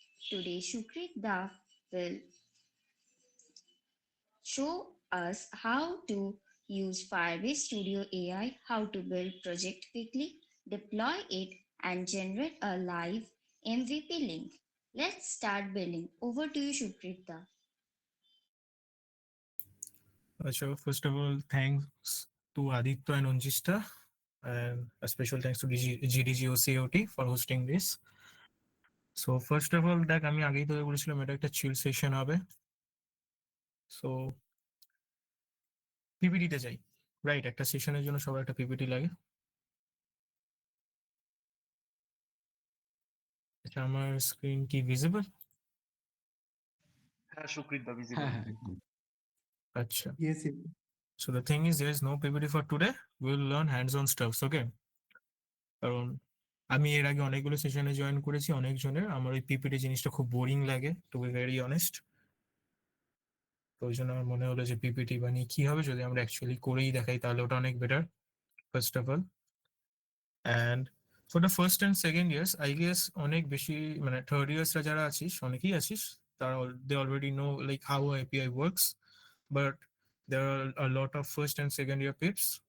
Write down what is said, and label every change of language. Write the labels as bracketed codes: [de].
[en] Today, Shukrit Da will show us how to use Firebase Studio AI, how to build project quickly, deploy it, and generate a live MVP link. Let's start building. Over to you, Shukrita. So first of all, thanks to Aditya and Onjista, and a special thanks to GDGOCOT for hosting this. So first of all, [bn] দেখ আমি আগেই তোকে বলেছিলাম এটা একটা চিল session হবে। So পিপিটিতে যাই, right? একটা সেশনের জন্য সবার একটা পিপিটি লাগে। আচ্ছা, আমার স্ক্রিন কি ভিজিবল? হ্যাঁ সুকৃত দা ভিজিবল। হ্যাঁ, হ্যাঁ, একদম। আচ্ছা। [en] Yes, yes. So the thing is, there is no PPT for today. We'll learn hands-on stuffs, okay? [bn] কারণ আমি এর আগে অনেকগুলো সেশনে জয়েন করেছি অনেকজনের, আমার ওই পিপিটি জিনিসটা খুব বোরিং লাগে, [en] To be very honest. [bn] তো ওই জন্য আমার মনে হলো যে পিপিটি বানিয়ে কি হবে যদি আমরা অ্যাকচুয়ালি করেই দেখাই, তাহলে ওটা অনেক better, [en] First of all. And for the first and second years, I guess [bn] অনেক বেশি মানে থার্ড ইয়ার্সরা যারা আছিস, অনেকেই আছিস, তারা [en] They already know like how API works, but there are a lot of first and second year pips.